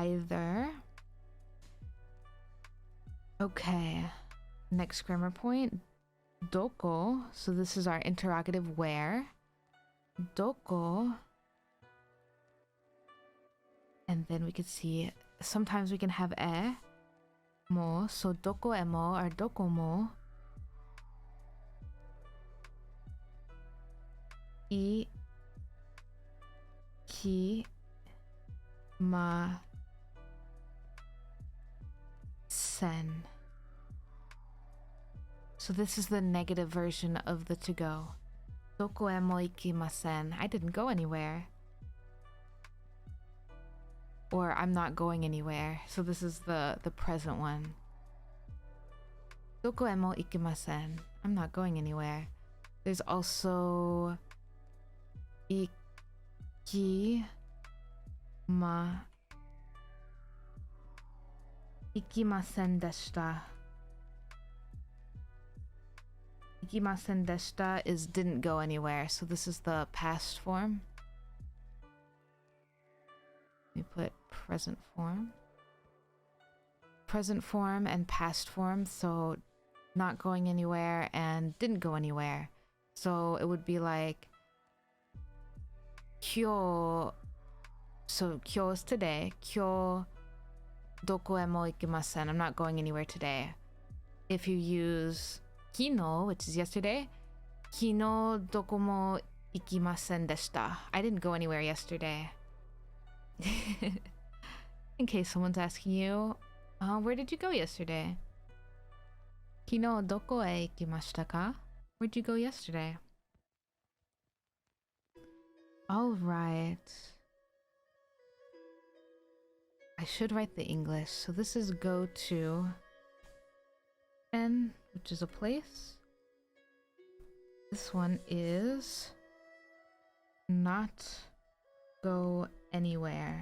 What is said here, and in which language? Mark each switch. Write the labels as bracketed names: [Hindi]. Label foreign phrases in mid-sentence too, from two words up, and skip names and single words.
[English] Okay. Next grammar point. Doko. So this is our interrogative where. Doko. And then we could see sometimes we can have [Japanese] e mo. So どこへも or どこも。行きません. [English] So this is the negative version of the to go. [Japanese] どこへも行きません. [English] I didn't go anywhere. Or I'm not going anywhere. So this is the present one. [Japanese] どこへも行きません. [English] I'm not going anywhere. There's also [Japanese] 行きませんでした. 行きませんでした is didn't go anywhere. [English] So this is the past form. We put present form. Present form and past form. So not going anywhere and didn't go anywhere. So it would be like kyo. So kyo is today. [Japanese] 今日どこへも行きません. [English] I'm not going anywhere today. If you use kino, which is yesterday, [Japanese] 昨日どこも行きませんでした. [English] I didn't go anywhere yesterday. In case someone's asking you, where did you go yesterday? [Japanese] 昨日どこへ行きましたか? [English] Where'd you go yesterday? All right. I should write the English. So this is go to, and which is a place. This one is not go anywhere.